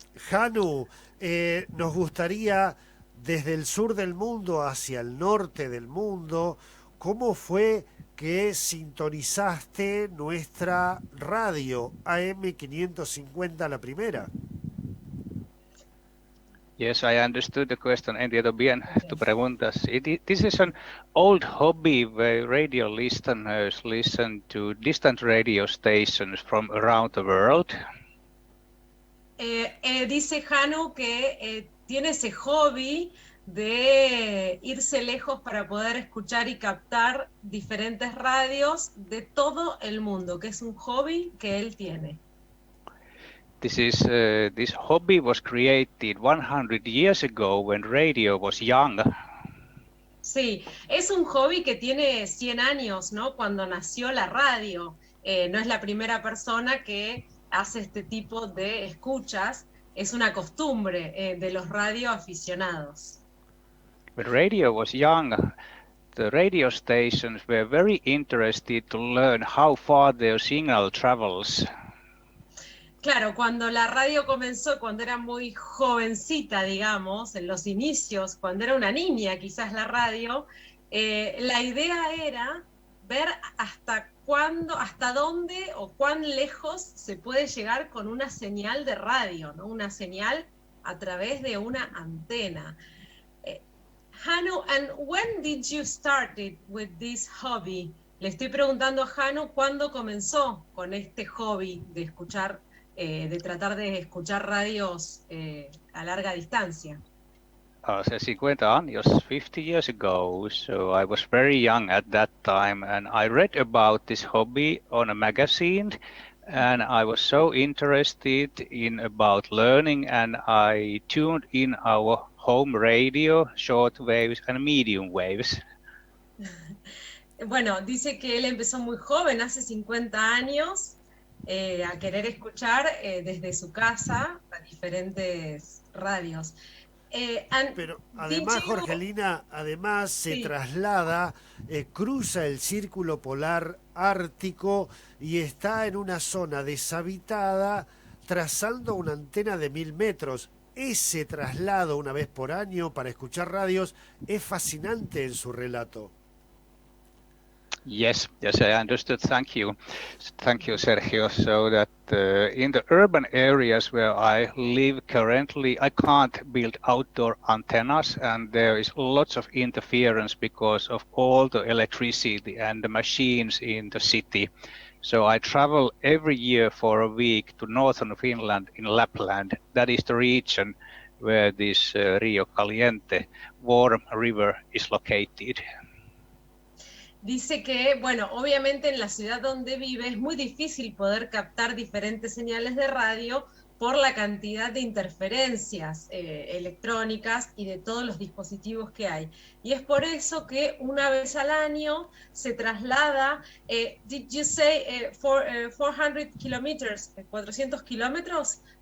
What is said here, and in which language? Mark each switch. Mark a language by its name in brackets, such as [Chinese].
[Spanish] Hanu, nos gustaría desde el sur del mundo hacia el norte del mundo, ¿cómo fue que sintonizaste nuestra radio AM 550 la primera? [English] Yes, I understood the question. [Spanish] Entiendo bien tu [English] Okay. [Spanish] pregunta. [English] This is an old hobby where radio listeners listen to distant radio stations from around the world. [Spanish] Dice Hanu que tiene ese hobby de irse lejos para poder escuchar y captar diferentes radios de todo el mundo, que es un hobby que él tiene. [English] This hobby was created 100 years ago when radio was young. [Spanish] Sí, es un hobby que tiene 100 años, ¿no? Cuando nació la radio. No es la primera persona que hace este tipo de escuchas, es una costumbre de los radioaficionados. [English] When radio was young, the radio stations were very interested to learn how far their signal travels. [Spanish] Claro, cuando la radio comenzó, cuando era muy jovencita, digamos, en los inicios, cuando era una niña quizás la radio, la idea era ver hasta cuándo, hasta dónde o cuán lejos se puede llegar con una señal de radio, ¿no? Una señal a través de una antena. [English] Hanu, and when did you start with this hobby? [Spanish] Le estoy preguntando a Hanu cuándo comenzó con este hobby de escuchar, de tratar de escuchar radios a larga distancia. Hace 50 años, [English] 50 years ago, so I was very young at that time, and I read about this hobby on a magazine, and I was so interested in about learning, and I tuned in our home radio, short waves and medium waves. [Spanish] Bueno, dice que él empezó muy joven, hace 50 años, a querer escuchar desde su casa a diferentes radios. Pero además, Jorgelina, además se Sí. traslada, cruza el círculo polar ártico y está en una zona deshabitada trazando una antena de 1000 metros. Ese traslado una vez por año para escuchar radios es fascinante en su relato. [English] Yes, I understood. Thank you, Sergio. So that in the urban areas where I live currently, I can't build outdoor antennas, and there is lots of interference because of all the electricity and the machines in the city. So I travel every year for a week to northern Finland in Lapland. That is the region where this Rio Caliente warm river is located. [Spanish] Dice que, bueno, obviamente en la ciudad donde vive es muy difícil poder captar diferentes señales de radio por la cantidad de interferencias electrónicas y de todos los dispositivos que hay. Y es por eso que una vez al año se traslada, [English] did you say 400 kilometers, [Spanish] 400 kilómetros?